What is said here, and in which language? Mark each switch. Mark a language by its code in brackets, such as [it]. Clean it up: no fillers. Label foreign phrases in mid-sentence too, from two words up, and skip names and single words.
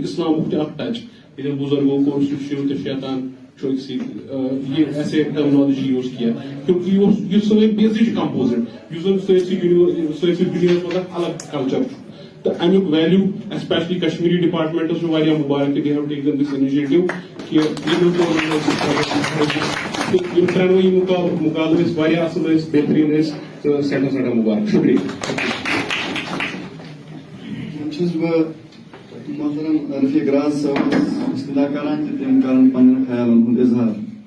[ks] اسلامُک تہِ اکھ ٹچ ییٚتٮ۪ن بُزرگو کوٚر سُہ شِو تہٕ شیطان چھُ أکسٕے یہِ [en] this terminology use [ks] کینٛہہ کیونکہ یہِ سٲنۍ بیسٕے چھِ کمپوزِٹ یُس زن سٲنسٕے دُنیاہس منٛز اکھ الگ کلچر چھُ تہٕ امیُک [en] value especially Kashmiri departments [ks] چھُ واریاہ مُبارک کہ [en] they have taken this initiative [ks] کہ یِم ترٛٮ۪نوَے مُقابلہٕ ٲسۍ واریاہ اصل ٲسۍ بہتریٖن ٲسۍ تہٕ سٮ۪ٹھاہ سٮ۪ٹھاہ مُبارک شُکریہ. چھُس بہٕ محترم رفیق راز صٲبس اِستدا کران تہٕ تِم کرن پنٕنٮ۪ن خیالن ہُنٛد اِظہار.